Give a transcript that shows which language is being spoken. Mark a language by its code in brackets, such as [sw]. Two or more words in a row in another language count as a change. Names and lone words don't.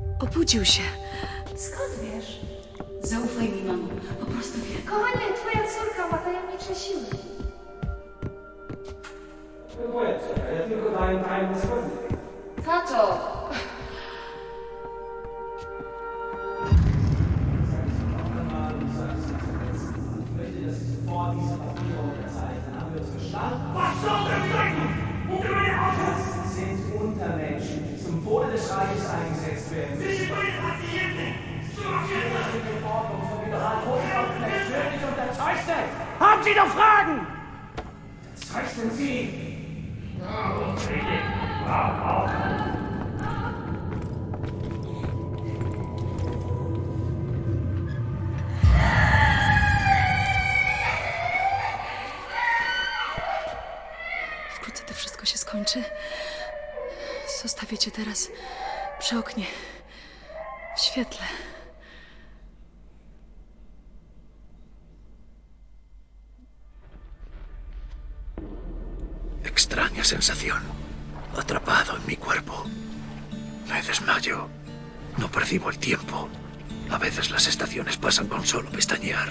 [pl] Obudził się. Skąd wiesz? Zaufaj mi, mamo. Po prostu wiem. Kochanie, twoja córka ma tajemnicze siły. Ja tylko daję tajemne słowo. Tato! [de] Was soll das bedeuten? Das sind Untermenschen, die zum Wohle des Reiches eingesetzt werden. Sie sind Patienten! Die Ordnung von General Hofmann persönlich unterzeichnet! Haben Sie noch Fragen? Zeichnen Sie! [pl] Wkrótce to wszystko się skończy. Zostawię cię teraz przy oknie, w świetle. [es] Extraña sensación. Atrapado en mi cuerpo. Me desmayo. No percibo el tiempo. A veces las estaciones pasan con solo pestañear.